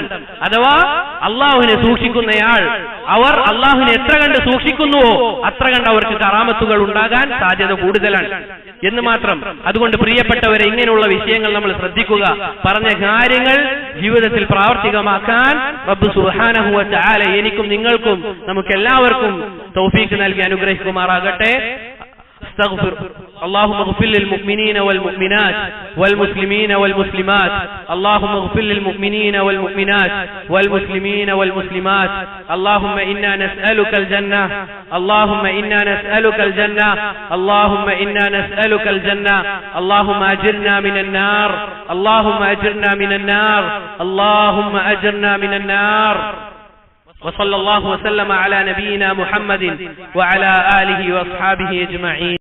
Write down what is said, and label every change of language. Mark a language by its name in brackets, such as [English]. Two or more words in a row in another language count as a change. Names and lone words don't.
[Malayalam] അഥവാ അള്ളാഹുവിനെ സൂക്ഷിക്കുന്നയാൾ, അവർ അള്ളാഹുവിനെ എത്ര കണ്ട് സൂക്ഷിക്കുന്നുവോ അത്ര കണ്ട് അവർക്ക് കറാമത്തുകൾ ഉണ്ടാകാൻ സാധ്യത കൂടുതലാണ് എന്ന് മാത്രം. അതുകൊണ്ട് പ്രിയപ്പെട്ടവരെ, ഇങ്ങനെയുള്ള വിഷയങ്ങൾ നമ്മൾ ശ്രദ്ധിക്കുക. പറഞ്ഞ കാര്യങ്ങൾ ജീവിതത്തിൽ പ്രാവർത്തികമാക്കാൻ റബ്ബ് [Arabic] سبحانه وتعالى [Malayalam] എനിക്കും നിങ്ങൾക്കും നമുക്കെല്ലാവർക്കും തൗഫീഖ് നൽകി അനുഗ്രഹിക്കുമാറാകട്ടെ. [Arabic] استغفر اللهم اغفر للمؤمنين والمؤمنات والمسلمين والمسلمات اللهم اغفر للمؤمنين والمؤمنات والمسلمين والمسلمات اللهم إنا نسألك الجنة اللهم إنا نسألك الجنة اللهم إنا نسألك الجنة اللهم أجرنا من النار اللهم أجرنا من النار اللهم أجرنا من النار وصلى الله وسلم على نبينا محمد وعلى آله وأصحابه أجمعين.